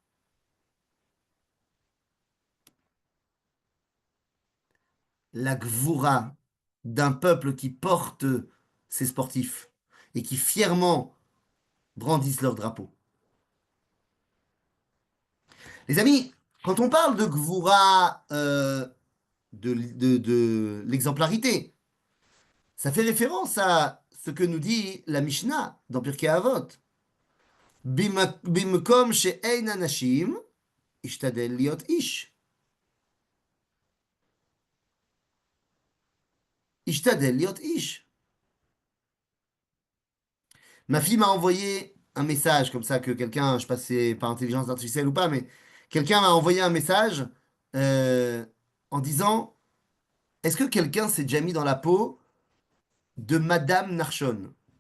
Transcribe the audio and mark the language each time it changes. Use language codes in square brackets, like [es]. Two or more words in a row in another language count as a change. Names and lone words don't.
[fr] La gvoura d'un peuple qui porte ses sportifs et qui fièrement brandissent leur drapeau. Les amis, quand on parle de Gvura, de l'exemplarité, ça fait référence à ce que nous dit la Mishnah dans Pirkei Avot. [he] במקום שאין אנשים, השתדל להיות איש. השתדל להיות איש. [fr] Ma fille m'a envoyé un message comme ça que quelqu'un, je sais pas si c'est par intelligence artificielle ou pas, mais quelqu'un m'a envoyé un message euh, en disant, est-ce que quelqu'un s'est déjà mis dans la peau de Madame Narshon?